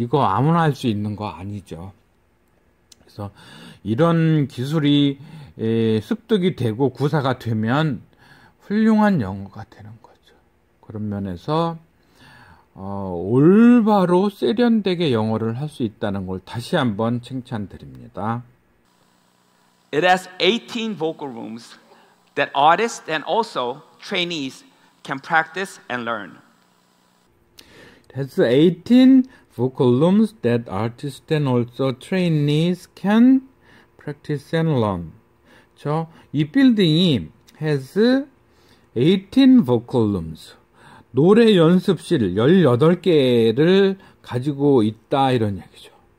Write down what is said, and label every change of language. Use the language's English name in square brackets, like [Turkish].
[Korean] 이거 아무나 할 수 있는 거 아니죠. 그래서 이런 기술이 습득이 되고 구사가 되면 훌륭한 영어가 되는 거죠. 그런 면에서 올바로 세련되게 영어를 할 수 있다는 걸 다시 한번 칭찬드립니다. [English] It has 18 vocal rooms that artists and also trainees can practice and learn. It has 18 vocal rooms that artists and also trainees can practice and learn. [Korean] 이 빌딩이 [English] has 18 vocal rooms. [Korean] 노래 연습실 18개를 가지고 있다 이런 얘기죠.